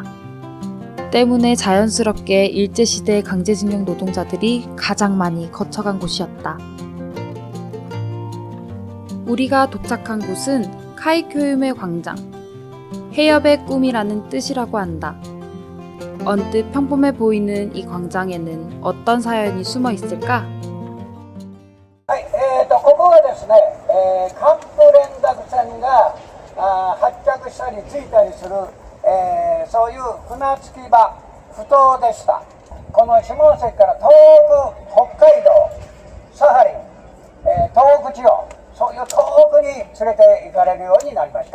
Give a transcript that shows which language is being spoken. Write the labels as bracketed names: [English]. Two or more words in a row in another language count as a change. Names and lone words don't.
[Korean] 때문에 자연스럽게 일제시대 강제징용 노동자들이 가장 많이 거쳐간 곳이었다. 우리가 도착한 곳은 카이쿄유메 광장, 해협의 꿈이라는 뜻이라고 한다. 언뜻 평범해 보이는 이 광장에는 어떤 사연이 숨어 있을까? [Japanese] ここはですね、関東連絡船が発着したり着いたりする、そういう船着き場、埠頭でした。この下関から東北、北海道、サハリン、東北地方、そういう遠くに連れて行かれるようになりました。